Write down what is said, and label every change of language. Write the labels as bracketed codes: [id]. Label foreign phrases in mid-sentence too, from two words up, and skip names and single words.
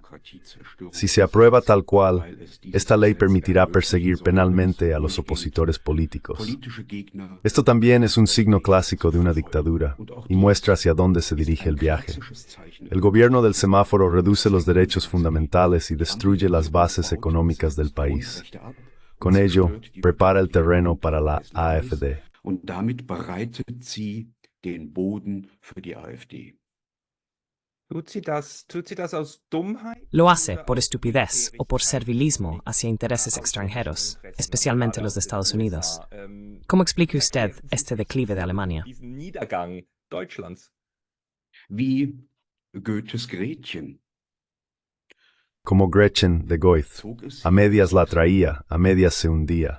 [es] Si se aprueba tal cual, esta ley permitirá perseguir penalmente a los opositores políticos. Esto también es un signo clásico de una dictadura y muestra hacia dónde se dirige el viaje. El gobierno del semáforo reduce los derechos fundamentales y destruye las bases económicas del país. Con ello, prepara el terreno para la AfD. [de] Und damit bereitet sie den Boden für die AfD. Tut sie das aus Dummheit? [es] Lo hace por estupidez o por servilismo hacia intereses extranjeros, especialmente los de Estados Unidos. ¿Cómo explica usted este declive de Alemania? [de] Diesen Niedergang Deutschlands. Wie Goethes Gretchen. [es] Como Gretchen de Goethe, a medias la traía, a medias se hundía.